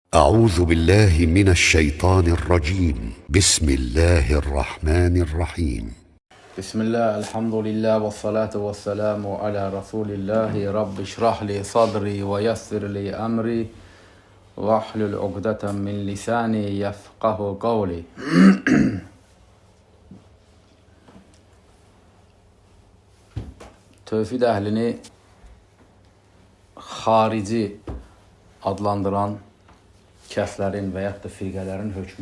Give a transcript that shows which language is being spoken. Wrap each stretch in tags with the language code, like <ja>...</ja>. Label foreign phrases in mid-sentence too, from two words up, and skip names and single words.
<ar>أعوذ بالله من الشيطان الرجيم بسم الله الرحمن الرحيم Bismillah, الحمد لله و الصلاة و السلام على رسول الله. رب اشرح لي صدري و يسر لي أمري و احلل عقدة من لساني يفقهوا قولي.</ar> <az>Tövhid əhlini xarici adlandıran kəslərin və yaxud da firqələrin hökmü.</az>